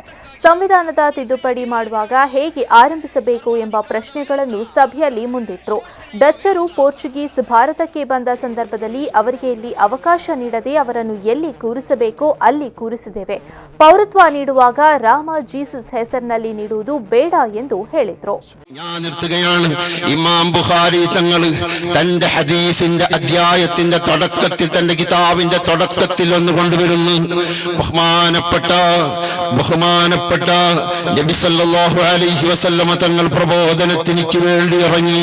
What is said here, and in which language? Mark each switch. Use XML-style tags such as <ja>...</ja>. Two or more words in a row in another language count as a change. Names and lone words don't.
<kn>ಸಂವಿಧಾನದ ತಿದ್ದುಪಡಿ ಮಾಡುವಾಗ ಹೇಗೆ ಆರಂಭಿಸಬೇಕು ಎಂಬ ಪ್ರಶ್ನೆಗಳನ್ನು ಸಭೆಯಲ್ಲಿ ಮುಂದಿಟ್ಟರು. ಡಚ್ಚರು ಪೋರ್ಚುಗೀಸ್ ಭಾರತಕ್ಕೆ ಬಂದ ಸಂದರ್ಭದಲ್ಲಿ ಅವರಿಗೆ ಇಲ್ಲಿ ಅವಕಾಶ ನೀಡದೆ ಅವರನ್ನು ಎಲ್ಲಿ ಕೂರಿಸಬೇಕೋ ಅಲ್ಲಿ ಕೂರಿಸಿದ್ದೇವೆ. ಪೌರತ್ವ ನೀಡುವಾಗ ರಾಮ ಜೀಸಸ್ ಹೆಸರಿನಲ್ಲಿ ನೀಡುವುದು ಬೇಡ ಎಂದು ಹೇಳಿದರು.</kn> <ml>ഇമാം ബുഖാരി തങ്ങൾ തന്റെ ഹദീസിന്റെ അധ്യായത്തിന്റെ തുടക്കത്തിൽ തന്റെ കിതാബിന്റെ തുടക്കത്തിൽ ഒന്ന് കൊണ്ടുവരുന്നു. ബഹുമാനപ്പെട്ട നബി</ml> <ar>صلى الله عليه وسلم</ar> <ml>തങ്ങൾ പ്രബോധനത്തിനു വേണ്ടി ഇറങ്ങി.</ml>